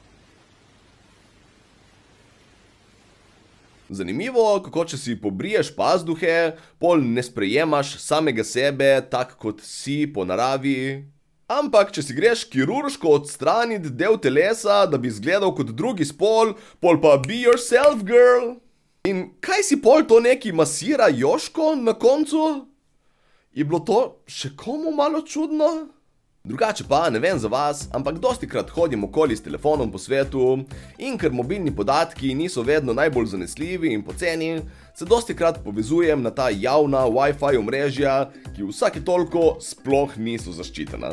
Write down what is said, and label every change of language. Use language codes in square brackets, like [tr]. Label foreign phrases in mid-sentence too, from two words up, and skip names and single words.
[sl] Zanimivo, kako če si pobriješ pazduhe, pol ne sprejemaš samega sebe tak, kot si po naravi. Ampak, če si greš kirurško odstraniti del telesa, da bi izgledal kot drugi spol, pol pa [en] be yourself, girl. [sl] In kaj si pol to neki masira Joško na koncu? Je bilo to še komu malo čudno? Drugače pa, ne vem za vas, ampak dostikrat hodim okoli s telefonom po svetu in ker mobilni podatki niso vedno najbolj zanesljivi in poceni, se dostikrat povezujem na ta javna Wi-Fi omrežja, ki vsake toliko sploh niso zaščitena.